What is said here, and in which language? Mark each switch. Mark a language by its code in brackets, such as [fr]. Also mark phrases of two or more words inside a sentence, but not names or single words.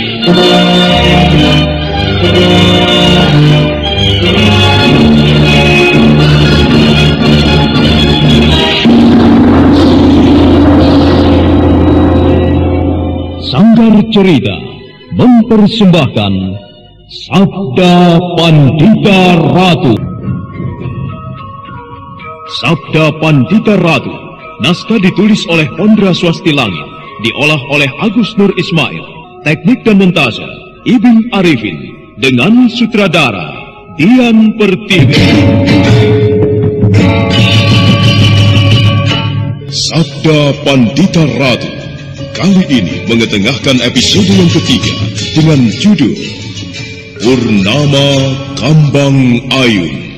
[id] Sanggar Cerita mempersembahkan Sabda Pandita Ratu. Sabda Pandita Ratu, naskah ditulis oleh Pondra Swasti Langit, diolah oleh Agus Nur Ismail, teknik dan montase Ibing Arifin, dengan sutradara Dian Pertiwi. Sabda Pandita Ratu kali ini mengetengahkan episode yang ketiga dengan judul Purnama Kambang Ayun.